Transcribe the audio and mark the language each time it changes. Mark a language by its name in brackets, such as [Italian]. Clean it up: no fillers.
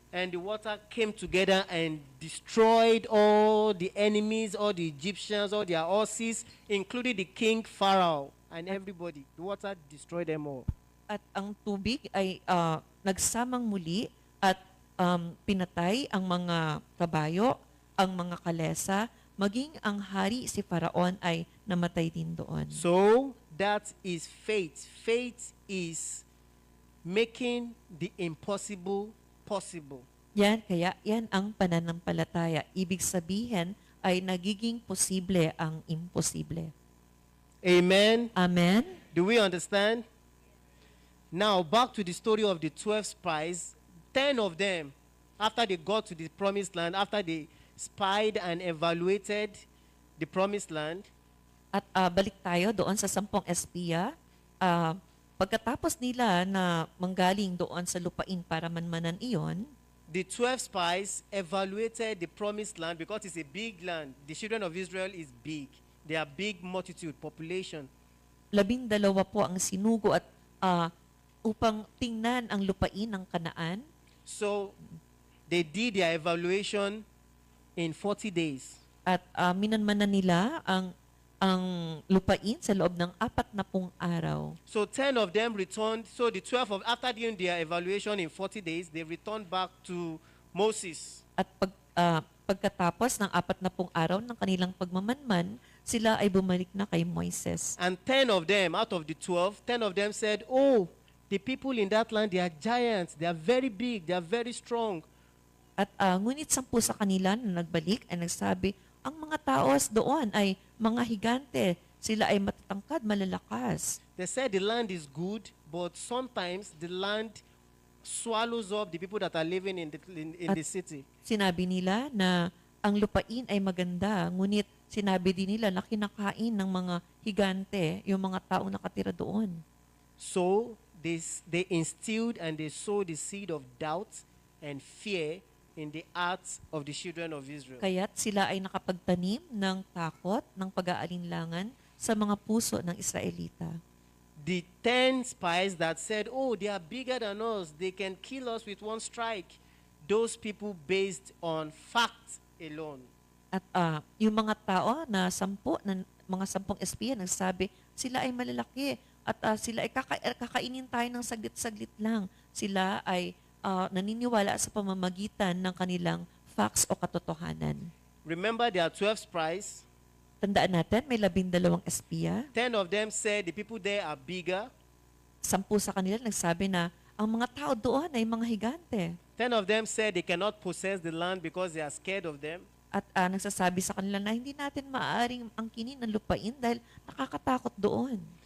[English] And the water came together and destroyed all the enemies, all the Egyptians, all their horses, including the king Pharaoh and everybody. The water destroyed them all. [Filipino] At ang tubig ay nagsamang muli at pinatay ang mga kabayo, ang mga kalesa, maging ang hari si Faraon ay namatay din doon. [English] So, that is faith. Faith is making the impossible possible. [Filipino] Yan ang pananampalataya. Ibig sabihin ay nagiging posible ang imposible. [English] Amen. Amen? Do we understand? Now, back to the story of the 12 spies. 10 of them, after they got to the promised land, after they spied and evaluated the promised land, [Filipino] At balik tayo doon sa 10 espiya. Pagkatapos nila na manggaling doon sa lupain para manmanan iyon, [English] the 12 spies evaluated the promised land because it's a big land. The children of Israel is big. They are big multitude, population. [Filipino] 12 po ang sinugo at upang tingnan ang lupain ng Kanaan. [English] So, they did their evaluation in 40 days. [Filipino] At minanmanan nila ang lupain sa loob ng 40 araw. [English] So 10 of them returned. So the 12 after doing their evaluation in 40 days, they returned back to Moses. [Filipino] At pagkatapos ng 40 araw ng kanilang pagmamanman, sila ay bumalik na kay Moises. [English] And 10 of them, out of the 12, 10 of them said, "Oh, the people in that land, they are giants. They are very big. They are very strong." [Filipino] At ngunit 10 sa kanila na nagbalik ay nagsabi, ang mga taos doon ay mga higante. Sila ay matatangkad, malalakas. [English] They said the land is good, but sometimes the land swallows up the people that are living in the city. [Filipino] Sinabi nila na ang lupain ay maganda, ngunit sinabi din nila na kinakain ng mga higante yung mga taong nakatira doon. [English] So they instilled and they sowed the seed of doubt and fear in the hearts of the children of Israel. [Filipino] Kaya't sila ay nakapagtanim ng takot, ng pag-aalinlangan sa mga puso ng Israelita. [English] The 10 spies that said, "Oh, they are bigger than us. They can kill us with one strike." Those people based on fact alone. [Filipino] At yung mga tao na mga 10 espiya nagsabi, sila ay malalaki at sila ay kakainin tayo ng saglit-saglit lang. Sila ay naniniwala sa pamamagitan ng kanilang facts o katotohanan. [English] Remember, there are 12 spies. [Filipino] Tandaan natin, may 12 espiya. [English] 10 of them said the people there are bigger. [Filipino] 10 sa kanila nagsabi na ang mga tao doon ay mga higante. [English] 10 of them said they cannot possess the land because they are scared of them. [Filipino] At nagsasabi sa kanila na hindi natin maaaring angkinin ang lupain dahil nakakatakot doon.